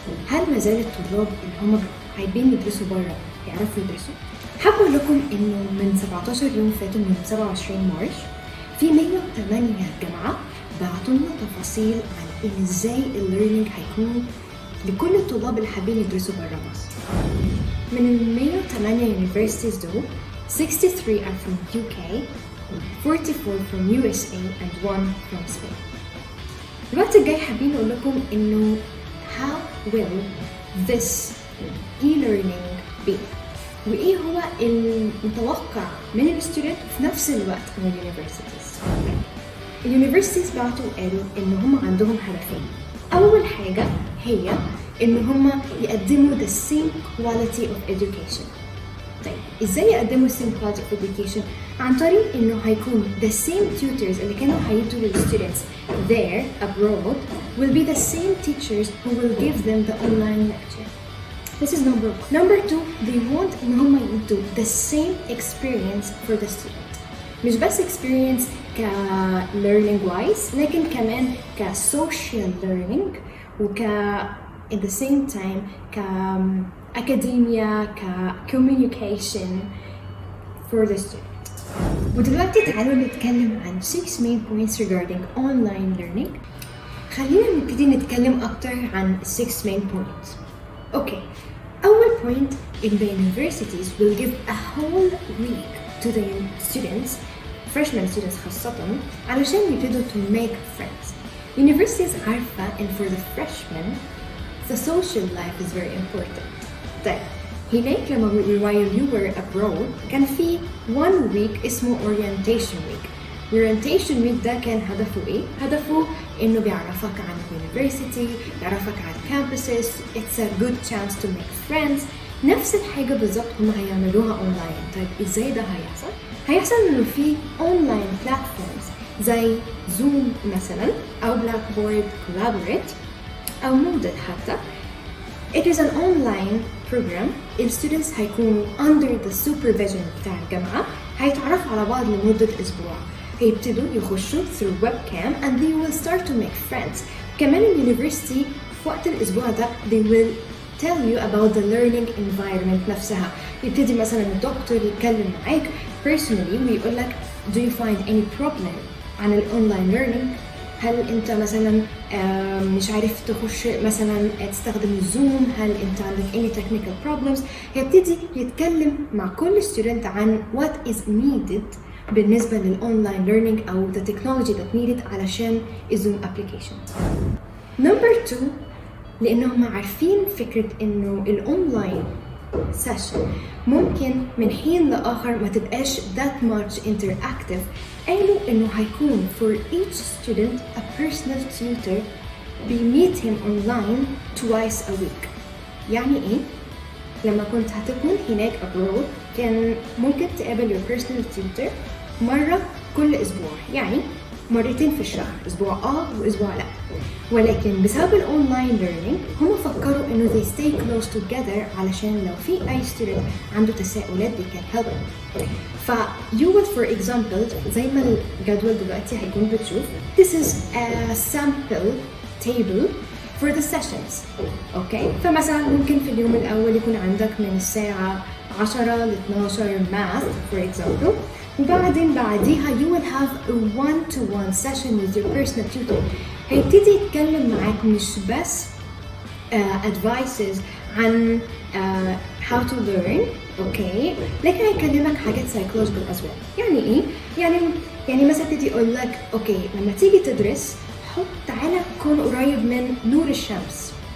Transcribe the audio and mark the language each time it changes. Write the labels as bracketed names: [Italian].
[Arabic] هل ما زال الطلاب اللي هم حابين يدرسوا بره يعرفوا يدرسوا؟ حابه اقول لكم انه من 17 يوم فاتوا من 27 مارس في 108 جامعه بعتوا لنا تفاصيل عن ازاي الليرنينج هيكون لكل الطلاب اللي حابين يدرسوا برا مصر. من ال [English] 108 universities [Arabic] دول [English] 63 are from UK, 44 from USA and 1 from Spain. [Arabic] الوقت الجاي حابين نقول لكم انه [English] how will this e-learning be [Arabic] وايه هو المتوقع من الستودنت في نفس الوقت من اليونيفرسيتيز. اليونيفرسيتيز بعتوا قالوا ان هم عندهم هدفين. اول حاجه هي ان هم يقدموا [English] the same quality of education. [Arabic] طيب ازاي يقدموا [English] same quality of education؟ [Arabic] عن طريق انه هيكون [English] the same tutors [Arabic] اللي كانوا هيدوا للستودنتس [English] there abroad will be the same teachers who will give them the online lecture. This is number one. Number two, they want [Arabic] ان هم يدوا [English] the same experience for the student. [Arabic] مش بس [English] experience ك learning wise [Arabic] لكن كمان [English] ك social learning وك at the same time ك academia ك communication for the student. [Arabic] ودلوقتي تعالوا نتكلم عن [English] 6 main points regarding online learning. [Arabic] خلينا نبتدي نتكلم أكتر عن 6 main points. [English] Okay, [Arabic] أول [English] point in the universities will give a whole week to the students, freshman students [Arabic] خاصة علشان يبتدوا [English] to make friends. Universities [Arabic] عارفة [English] and for the freshmen the social life is very important. [Arabic] طيب هناك لما [English] while you were abroad [Arabic] كان في [English] one week [Arabic] اسمه [English] orientation week. [Arabic] orientation week ده كان هدفه ايه؟ هدفه انه بيعرفك عن university، بيعرفك عن campuses. [English] It's a good chance to make friends. [Arabic] نفس الحاجة بالظبط هم هيعملوها اونلاين. طيب ازاي ده هيحصل؟ هيحصل انه في اونلاين platforms زي زوم مثلا او بلاك بورد كولابوريت أو مودل حتى. [English] It is an online program. [Arabic] الستودنتس هيكونوا [English] under the supervision [Arabic] بتاع الجامعة، هيتعرفوا على بعض لمدة أسبوع. هيبتدوا يخشوا [English] through webcam and they will start to make friends. [Arabic] كمان اليونيفرسيتي في وقت الأسبوع ده [English] they will tell you about the learning environment [Arabic] نفسها. يبتدي مثلا الدكتور يتكلم معاك personally ويقول لك [English] do you find any problem [Arabic] عن الأونلاين learning؟ هل انت مثلا مش عارف تخش مثلا تستخدم الزوم؟ هل انت عندك [English] any technical problems؟ [Arabic] هيبتدي يتكلم مع كل student عن [English] what is needed [Arabic] بالنسبة للأونلاين learning أو [English] the technology that needed [Arabic] علشان الزوم application. Number 2 لأنهم عارفين فكرة إنه الأونلاين session ممكن من حين لآخر ما تبقاش [English] that much interactive. [Arabic] قالوا إنه هيكون [English] for each student a personal tutor be meet him online twice a week. [Arabic] يعني إيه؟ لما كنت هتكون هناك abroad كان ممكن تقابل [English] your personal tutor [Arabic] مرة كل أسبوع، يعني مرتين في الشهر، أسبوع وأسبوع لا. ولكن بسبب الأونلاين learning هم فكروا إنه [English] they stay close together [Arabic] علشان لو في أي student عنده تساؤلات [English] they can help him. you will for example [Arabic] زي ما الجدول دلوقتي هيكون بتشوف [English] this is a sample table for the sessions. okay [Arabic] فمثلا ممكن في اليوم الأول يكون عندك من الساعة 10 ل 12 [English] math for example، [Arabic] وبعدين بعديها [English] you will have a one-to-one session with your personal tutor. [Arabic] هيبتدي يتكلم معاك مش بس advices عن [English] how to learn [Arabic] okay لكن هيكلمك حاجات [English] psychological as well. [Arabic] يعني ايه؟ يعني مثلا يبتدي يقول لك اوكي لما تيجي تدرس تعالى كون قريب من نور الشمس.